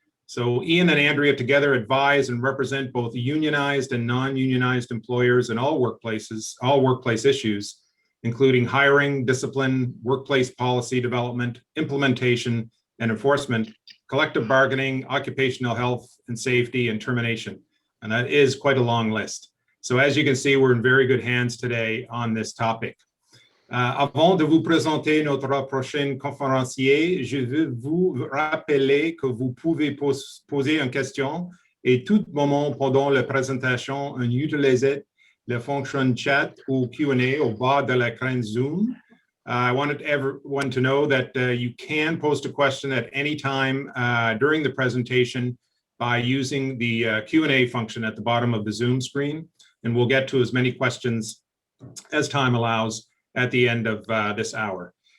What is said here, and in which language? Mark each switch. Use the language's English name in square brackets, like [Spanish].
[English] So Ian and Andrea together advise and represent both unionized and non-unionized employers in all workplace issues, including hiring, discipline, workplace policy development, implementation and enforcement, collective bargaining, occupational health and safety, and termination. And that is quite a long list. So as you can see, we're in very good hands today on this topic. [French] Avant de vous présenter notre prochain conférencier, je veux vous rappeler que vous pouvez poser une question et tout moment pendant la présentation, on utilise la fonction chat ou Q&A au bas de l'écran Zoom. [English] I wanted everyone to know that you can post a question at any time during the presentation by using the Q&A function at the bottom of the Zoom screen, and we'll get to as many questions as time allows at the end of this hour.